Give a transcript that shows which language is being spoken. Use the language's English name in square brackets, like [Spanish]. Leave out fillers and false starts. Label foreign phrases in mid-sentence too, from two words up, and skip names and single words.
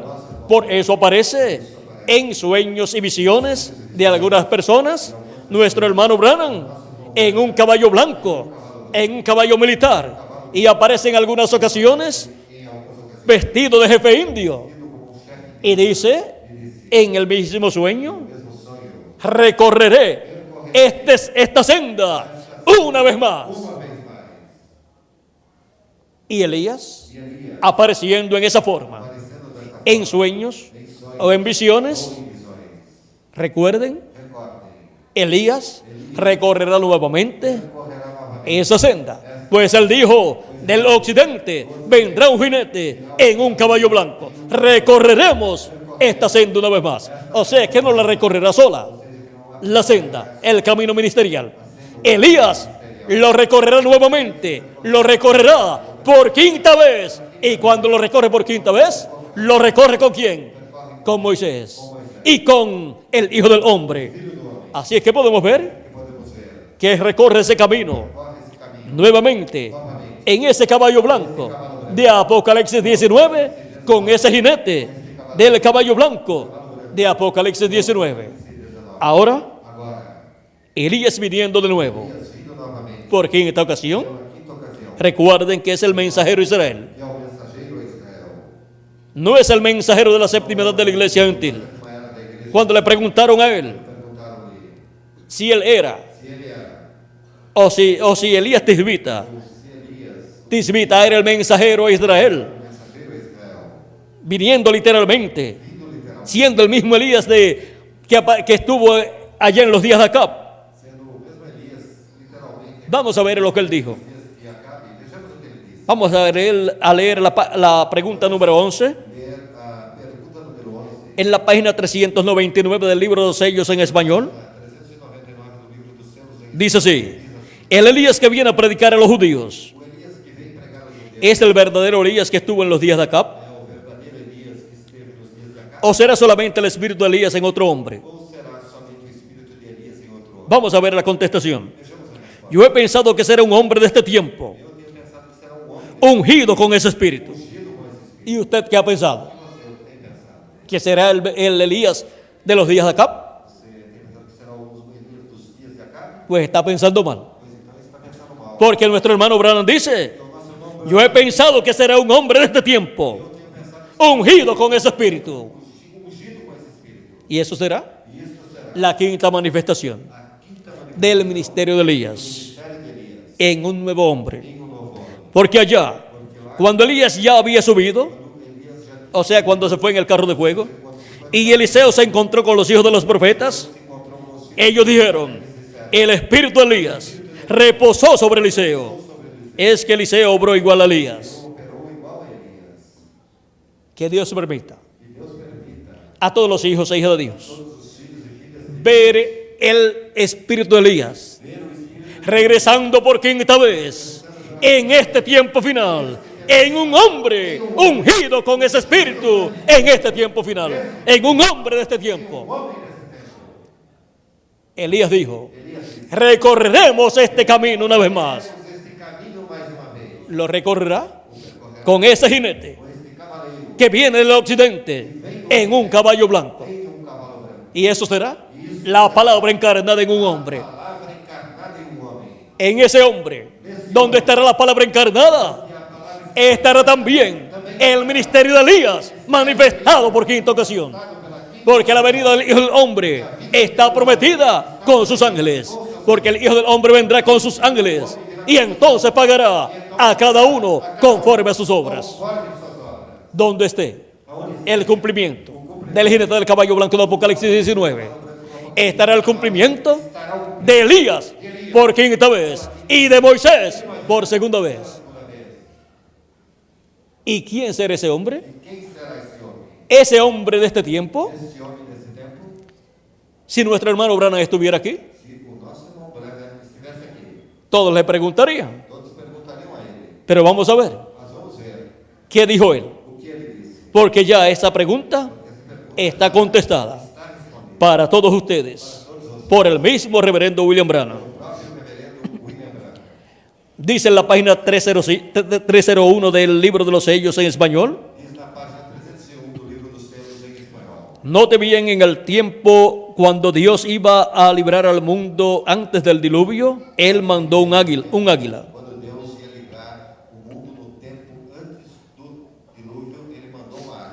[Spanish] Por eso aparece en sueños y visiones de algunas personas nuestro hermano Branham en un caballo blanco, en un caballo militar, y aparece en algunas ocasiones vestido de jefe indio, y dice en el mismo sueño, [Portuguese] mesmo sonho, [Spanish] recorreré esta senda una vez más. [Portuguese] uma vez mais. [Spanish] Y Elías, [Portuguese] E Elias, [Spanish] apareciendo en esa forma, [Portuguese] aparecendo desta [Spanish] en sueños o en visiones, [Portuguese] ou em visões, [Spanish] recuerden, [Portuguese] recordem, [Spanish] Elías recorrerá nuevamente [Portuguese] correrá novamente. [Spanish] esa senda. Pues él dijo, del occidente vendrá un jinete en un caballo blanco. Recorreremos esta senda una vez más. O sea que no la recorrerá sola, la senda, el camino ministerial. Elías lo recorrerá nuevamente, lo recorrerá por quinta vez. Y cuando lo recorre por quinta vez, lo recorre ¿con quién? Con Moisés y con el Hijo del Hombre. Así es que podemos ver [Portuguese] Podemos ver, [Spanish] que recorre ese camino [Portuguese] corre esse caminho [Spanish] nuevamente en ese caballo blanco de Apocalipsis 19 con ese jinete del caballo blanco de Apocalipsis 19. Ahora, [Portuguese] agora, [Spanish] Elías viniendo de nuevo, [Portuguese] vindo novamente, [Spanish] porque en esta ocasión, [Portuguese] pela quinta ocasião, [Spanish] recuerden que es el mensajero de Israel, [Portuguese] e ao mensageiro a Israel, [Spanish] no es el mensajero de la séptima edad de la iglesia gentil. [Portuguese] uma era da igreja, [Spanish] Cuando le preguntaron a él [Portuguese] perguntaram-lhe [Spanish] si él era [Portuguese] se ele era, [Spanish] o si Elías Tisbita, [Portuguese] ou se Elias, [Spanish] Tisbita era el mensajero a Israel, [Portuguese] o mensageiro a Israel, [Spanish] viniendo literalmente, [Portuguese] vindo literalmente, [Spanish] siendo el mismo Elías que estuvo allá en los días de Acab. [Portuguese] sendo o mesmo Elias, literalmente, [Spanish] Vamos a ver lo que él dijo. [Portuguese] dias de Acabe. Vejamos o que ele disse. [Spanish] Vamos a leer la pregunta número 11 [Portuguese] Ler a pergunta número 11, [Spanish] en la página 399 del libro de los sellos en español. [Portuguese] 399 do livro dos selos em [Spanish] Dice así: el Elías que viene a predicar a los judíos [Portuguese] o Elias que vem pregar aos judeus [Spanish] es el verdadero Elías que estuvo en los días de Acab, [Portuguese] é o verdadeiro Elias que esteve nos dias de Acabe, [Spanish] o será solamente el espíritu de Elías en otro hombre. [Portuguese] ou será somente o espírito de Elias em outro homem? [Spanish] Vamos a ver la contestación. [Portuguese] Vejamos a resposta. [Spanish] Yo he pensado que será un hombre de este tiempo, [Portuguese] Eu tenho pensado que será homem [Spanish] ungido con ese espíritu. [Portuguese] ungido com esse espírito. [Spanish] ¿Y usted qué ha pensado? [Portuguese] Você tem pensado? [Spanish] ¿Que será el Elías de los días de Acab? [Portuguese] Você tem pensado que será o Elias dos dias de Acabe? [Spanish] Pues está pensando mal. [Portuguese] Pois então você está pensando mal. [Spanish] Porque nuestro hermano Branham dice: [Portuguese] Então nosso irmão [Spanish] yo he pensado que será un hombre de este tiempo, [Portuguese] eu tenho pensado que [Spanish] ungido con ese espíritu. [Portuguese] ungido com esse espírito. [Spanish] Y eso será [Portuguese] E isso será [Spanish] la quinta manifestación [Portuguese] a quinta manifestação [Spanish] del ministerio de [Portuguese] do [Spanish] Elías [Portuguese] ministério de Elias [Spanish] en un nuevo hombre. [Portuguese] em um novo homem. [Spanish] Porque allá, cuando Elías ya había subido, [Portuguese] Elias já [Spanish] o sea, cuando se fue en el carro de fuego, y Eliseo se encontró con los hijos de los profetas, [Portuguese] se encontrou com os filhos [Spanish] ellos dijeron: el espíritu de Elías reposó sobre Eliseo. Es que Eliseo obró igual a Elías. [Portuguese] operou igual a Elias. [Spanish] Que Dios permita [Portuguese] E Deus permita [Spanish] a todos los hijos e hijas de Dios [Portuguese] todos os filhos e filhas de [Spanish] ver el espíritu de Elías regresando por quinta vez en este tiempo final, en un hombre ungido con ese espíritu, en este tiempo final, en un hombre de este tiempo. Elías dijo: recorreremos este camino una vez más. [Portuguese] este caminho mais uma vez. [Spanish] Lo recorrerá con ese jinete [Portuguese] Com este cavaleiro [Spanish] que viene del occidente en un caballo blanco. [Portuguese] em um cavalo branco. [Spanish] Y eso será la palabra encarnada en un hombre. [Portuguese] Palavra encarnada em um homem. [Spanish] En ese hombre, donde estará la palabra encarnada, estará también el ministerio de Elías manifestado por quinta ocasión. Porque la venida del Hijo del Hombre está prometida con sus ángeles. Porque el Hijo del Hombre vendrá con sus ángeles y entonces pagará a cada uno conforme a sus obras. [Portuguese] Conforme suas obras. [Spanish] Donde esté el cumplimiento del jinete del caballo blanco de Apocalipsis 19, estará el cumplimiento de Elías por quinta vez y de Moisés por segunda vez. ¿Y quién será ese hombre? [Portuguese] Quem será esse homem? [Spanish] Ese hombre de este tiempo. [Portuguese] Este homem desse tempo? [Spanish] Si nuestro hermano Branham estuviera aquí, [Portuguese] Se o nosso irmão Branham estivesse aqui, [Spanish] todos le preguntarían. [Portuguese] todos perguntariam a ele. [Spanish] Pero vamos a ver [Portuguese] Mas vamos ver [Spanish] qué dijo él. [Portuguese] o que ele disse. [Spanish] Porque ya esa pregunta está contestada [Portuguese] Está respondendo. [Spanish] para todos ustedes por el mismo reverendo William Branham. [Portuguese] O próprio reverendo William Branham. [Spanish] Dice en la página 301 del libro de los sellos en español. [Portuguese] Diz na página 301 do livro dos selos em espanhol. [Spanish] Note bien, en el tiempo cuando Dios iba a librar al mundo antes del diluvio, Él mandó un águila. [Portuguese] Quando Deus ia livrar o mundo no tempo antes do dilúvio, ele mandou uma águia,